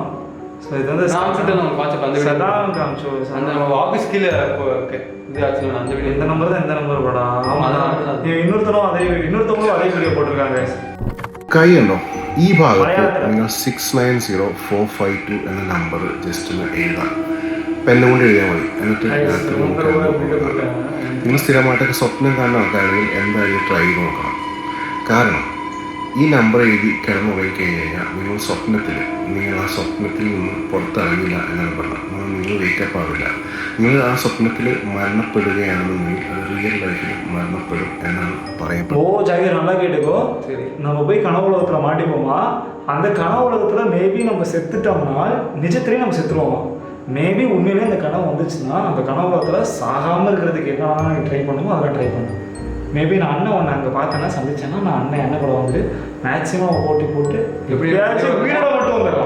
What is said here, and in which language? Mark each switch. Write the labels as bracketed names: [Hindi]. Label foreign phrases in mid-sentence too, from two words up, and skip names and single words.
[Tamil] ஸோ இது வந்து சதான் காமிச்சோ அந்த நம்ம ஆஃபீஸ் கீழே இது ஆச்சு. அந்த வீடியோ இந்த நம்பர் தான், இந்த நம்பர் படா. இன்னொருத்தவங்களும் அதே வீடியோ போட்டிருக்காங்க. [Malayalam] കൈയുണ്ടോ ഈ ഭാഗത്ത് നിങ്ങൾ 690452 എന്ന നമ്പർ ജസ്റ്റ് ഒന്ന് എഴുതാം. പെണ്ണുകൊണ്ട് എഴുതിയാൽ മതി. എന്നിട്ട് നിങ്ങൾ സ്ഥിരമായിട്ടൊക്കെ സ്വപ്നം കാണുന്ന ആൾക്കാണെങ്കിൽ എന്തായാലും ട്രൈ ചെയ്ത് നോക്കണം. കാരണം ഈ നമ്പർ എഴുതി കിടന്നുറങ്ങി കഴിഞ്ഞ് കഴിഞ്ഞാൽ നിങ്ങൾ സ്വപ്നത്തിൽ ആ സ്വപ്നത്തിൽ നിന്ന് പുറത്തിറങ്ങില്ല എന്നാണ് പറഞ്ഞത്. നിങ്ങൾ വെയിറ്റപ്പ് ആവില്ല. നിങ്ങൾ ആ സ്വപ്നത്തിൽ മരണപ്പെടുകയാണെന്നുണ്ടെങ്കിൽ അത് [English] real life [Malayalam] മരണപ്പെടും എന്നാണ് പറയப்படுന്നത്. [Tamil] ஓ ஜாகிர், நல்லா கேட்டுக்கோ. நம்ம போய் கனவு உலகத்தில் மாட்டிப்போமா? அந்த கனவு உலகத்தில் மேபி நம்ம செத்துட்டோம்னா நிஜத்திலேயே நம்ம செத்துருவோமா? மேபி உண்மையிலே அந்த கனவு வந்துச்சுன்னா அந்த கனவு உலகத்தில் சாகாமல் இருக்கிறதுக்கு என்ன ட்ரை பண்ணுமோ அதெல்லாம் ட்ரை பண்ணும். மேபி நான் அண்ணன் ஒன்று அங்கே பார்த்தேன்னா சந்திச்சேன்னா நான் அண்ணன் கூட வந்து மேக்ஸிமம் போட்டி போட்டு எப்படியாச்சும் வீடோட மட்டும் வந்துடலாம்.